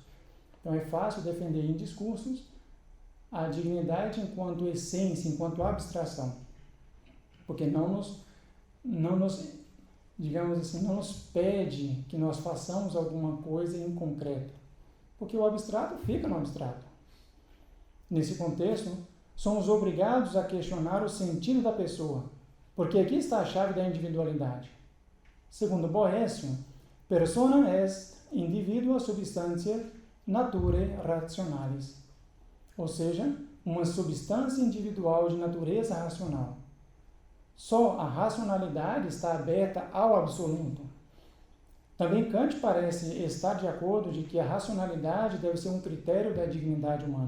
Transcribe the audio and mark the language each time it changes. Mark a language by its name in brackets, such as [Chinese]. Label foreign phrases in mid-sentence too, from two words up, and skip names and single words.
[Portuguese] Então é fácil defender em discursos a dignidade enquanto essência, enquanto abstração, porque não nos, digamos assim, não nos pede que nós façamos alguma coisa em concreto, porque o abstrato fica no abstrato. Nesse contexto, somos obrigados a questionar o sentido da pessoa, porque aqui está a chave da individualidade. [Latin] Segundo Boécio, persona est individua substantia naturae rationalis, [Portuguese] ou seja, uma substância individual de natureza racional. Só a racionalidade está aberta ao absoluto. Também Kant parece estar de acordo de que a racionalidade deve ser um critério da dignidade humana.